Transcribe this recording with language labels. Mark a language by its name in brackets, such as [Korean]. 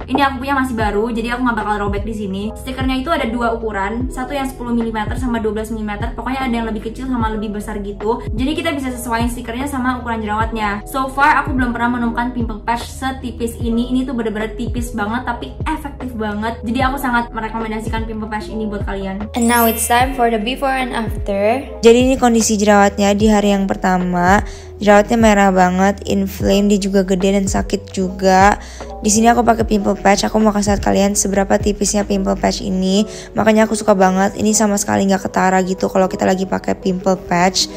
[Indonesian] Ini aku punya masih baru, jadi aku nggak bakal robek di sini. Stikernya itu ada 2 ukuran, satu yang 10 mm sama 12 mm. Pokoknya ada yang lebih kecil sama lebih besar gitu. Jadi kita bisa sesuaiin stikernya sama ukuran jerawatnya. [English] So far [Indonesian] aku belum pernah menemukan pimple patch setipis ini. Ini tuh bener-bener tipis banget tapi efektif banget. Jadi aku sangat merekomendasikan pimple patch ini buat kalian. [English] And now it's time for the before and after. [Indonesian] Jadi ini kondisi jerawatnya di hari yang pertama. Jerawatnya merah banget, inflame, dia juga gede dan sakit juga. Di sini aku pakai pimple patch. Aku mau kasih lihat kalian seberapa tipisnya pimple patch ini. Makanya aku suka banget. Ini sama sekali nggak ketara gitu kalau kita lagi pakai pimple patch.